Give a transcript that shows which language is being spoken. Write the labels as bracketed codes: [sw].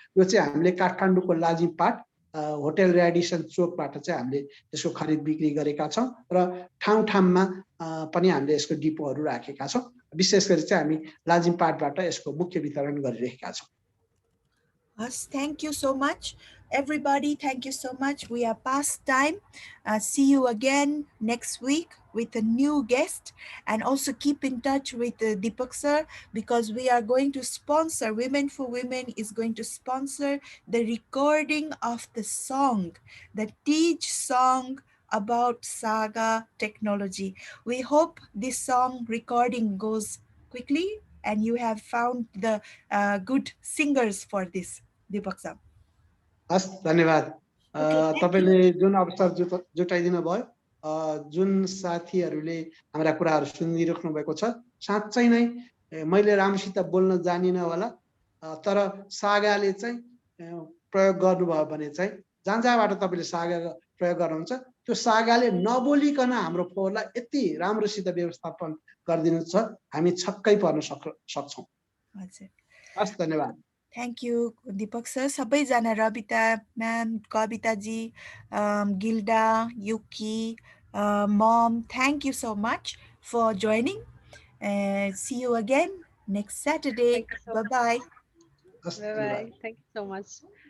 [ne] यो चाहिँ हामीले काठमाडौँको लाजिमपाट होटल रेडिसन चोकबाट चाहिँ हामीले यसको खरिद बिक्री गरेका छौँ र ठाउँमा पनि हामीले यसको डिपोहरू राखेका छौँ। विशेष गरी चाहिँ हामी लाजिमपाटबाट यसको मुख्य वितरण गरिरहेका छौँ। [en] Yes, thank you so much. Everybody, thank you so much. We are past time. See you again next week with a new guest, and also keep in touch with Deepak sir, because we are going to sponsor, Women for Women is going to sponsor the recording of the song, the Teach song about Saga technology. We hope this song recording goes quickly and you have found the good singers for this. Deepak sir. [ne] हस्, धन्यवाद। तपाईले जुन अवसर जुटाइदिनु भयो, जुन साथीहरूले हाम्रा कुराहरू सुनिराख्नु भएको छ, साँच्चै नै मैले राम्रोसित बोल्न जानिन होला, तर सागाले चाहिँ प्रयोग गर्नुभयो भने चाहिँ जहाँबाट तपाईले सागा प्रयोग गर्नुहुन्छ त्यो सागाले नबोलिकन हाम्रो फोहोरलाई यति राम्रोसित व्यवस्थापन गरिदिनु छ, हामी छक्कै पर्न सक्छौं। हजुर, हस्, धन्यवाद। [en] Thank you, Deepak sir. Sabaijana, Rabita ma'am, Kavita ji, Gilda, Yuki, mom, thank you so much for joining. See you again next Saturday. Bye-bye. Bye-bye. Thank you so much.